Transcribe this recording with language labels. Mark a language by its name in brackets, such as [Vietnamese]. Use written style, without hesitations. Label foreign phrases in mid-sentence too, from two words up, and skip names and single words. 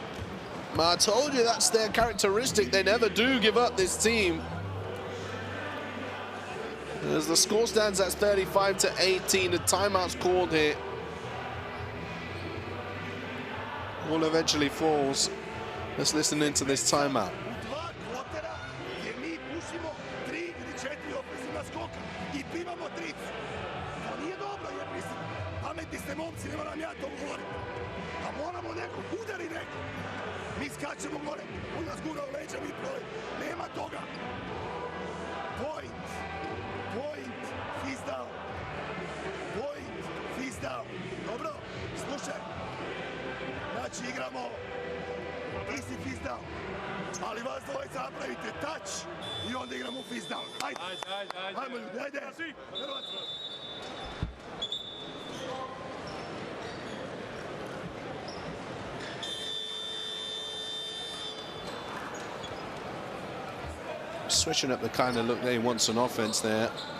[English] I told you that's their characteristic. They never do give up, this team. As the score stands, that's 35-18. The timeout's called here. All eventually falls. Let's listen into this timeout. [Serbian] Mi skačemo gore, on nas gura u leđa, mi proj. Nema toga. [English] Point, fist down. Point, fist down. [Serbian] Dobro, slušaj. Znači igramo, ti si [English] fist down. [Serbian] Ali vas dvojica napravite touch i onda igramo [English] fist down. [Serbian] Ajde, ajmo ljudi, ajde. [English] Switching up the kind of look that he wants on offense there.